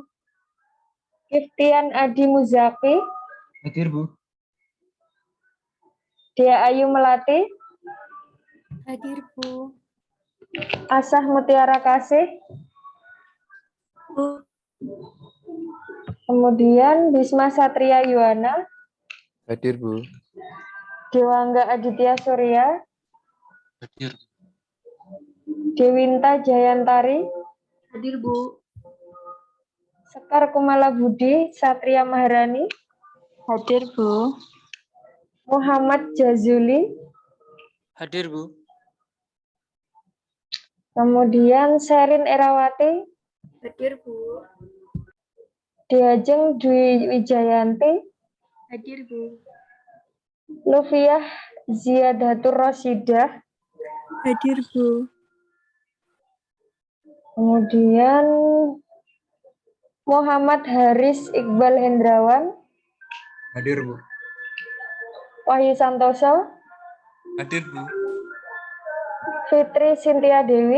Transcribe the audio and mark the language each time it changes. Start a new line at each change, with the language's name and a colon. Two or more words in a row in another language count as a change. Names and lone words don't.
Indonesian: Iftian Adi Muzaki. Hadir, Bu. Dia Ayu Melati. Hadir, Bu. Asah Mutiara Kasih. Bu. Kemudian Bisma Satria Yuwana. Hadir, Bu. Dewangga Aditya Surya. Hadir. Dewinta Jayantari. Hadir, Bu. Sekar Kumala Budi Satria Maharani. Hadir, Bu. Muhammad Jazuli. Hadir, Bu. Kemudian Sherin Erawati. Hadir, Bu. Diajeng Dwi Wijayanti. Hadir, Bu. Lufiah Ziyadatur Rosidah. Hadir, Bu. Kemudian Muhammad Haris Iqbal Hendrawan. Hadir, Bu. Wahyu Santoso. Hadir, Bu. Fitri Sintia Dewi.